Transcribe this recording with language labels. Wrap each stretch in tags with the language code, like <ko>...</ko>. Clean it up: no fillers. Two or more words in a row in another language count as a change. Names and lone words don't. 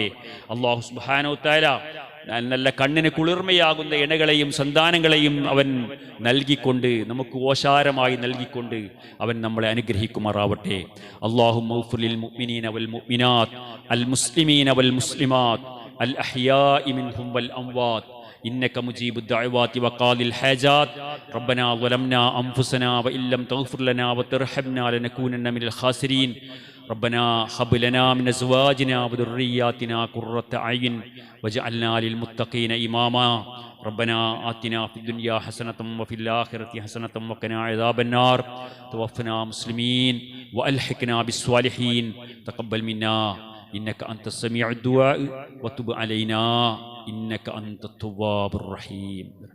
<ml>അള്ളാഹു സുബ്ഹാനഹു തആല നല്ല കണ്ണിന് കുളിർമയാകുന്ന ഇണകളെയും സന്താനങ്ങളെയും അവൻ നൽകിക്കൊണ്ട് നമുക്ക് ഓശാരമായി നൽകിക്കൊണ്ട് അവൻ നമ്മളെ അനുഗ്രഹിക്കുമാറാവട്ടെ.</ml> <ar>اللهم اغفر للمؤمنين والمؤمنات المسلمين والمسلمات الأحياء منهم والأموات إنك مجيب الدعوات وقاضي الحاجات ربنا ظلمنا أنفسنا وإن لم تغفر لنا وترحمنا لنكونن من الخاسرين ربنا هب لنا من أزواجنا وذرياتنا قرة أعين واجعلنا للمتقين إماما ربنا آتنا في الدنيا حسنة وفي الآخرة حسنة وقنا عذاب النار توفنا مسلمين وألحقنا بالصالحين تقبل منا إنك أنت السميع الدعاء وتب علينا إنك أنت التواب الرحيم.</ar>